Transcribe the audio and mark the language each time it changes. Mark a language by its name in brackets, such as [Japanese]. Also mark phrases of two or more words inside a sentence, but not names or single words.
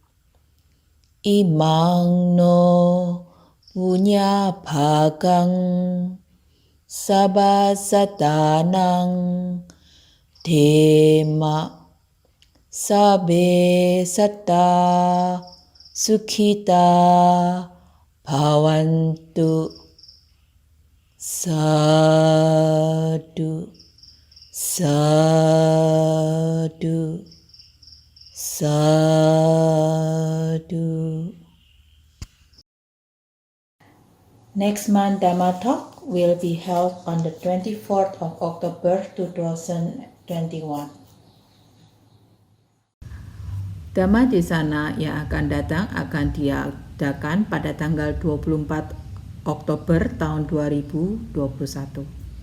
[Pali] Imang no punya bhagang sabasadanang dema sabe satta sukhita bhavantu. Sadhu, sadhu, sadhu. [English] Next month Dhamma talk will be held on the 24th of October 2021. [Indonesian] Dhamma Desana yang akan datang akan diadakan pada tanggal 24 Oktober tahun 2021.